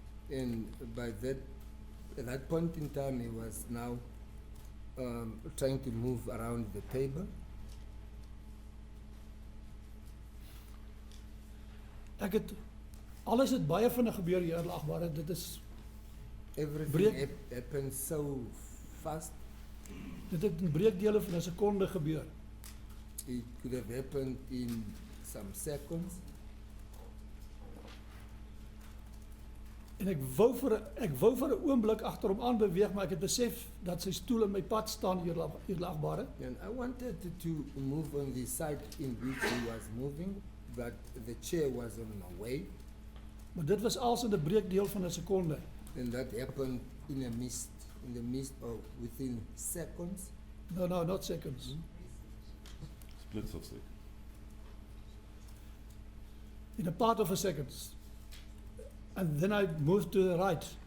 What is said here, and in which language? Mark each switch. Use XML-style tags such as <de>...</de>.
<en>And at that point in time, he was now trying to move around the table.</en> <af>Alles het baie vinnig gebeur, edelagbare. Dit is</af> <en>Everything happened so fast.</en> <af>Dit het in breekdele van 'n sekonde gebeur.</af> <en>It could have happened in some seconds.</en> <af>En ek wou vir 'n oomblik agter hom aan beweeg, maar ek het besef dat sy stoel in my pad staan, edelagbare.</af> <en>And I wanted to move on the side in which he was moving, but the chair was on my way.</en> <af>Maar dit was als in 'n breekdeel van 'n sekonde.</af> <en>And that happened in the midst of within seconds. No, not seconds. Splits of seconds. In a part of a second. And then I moved to the right.</en>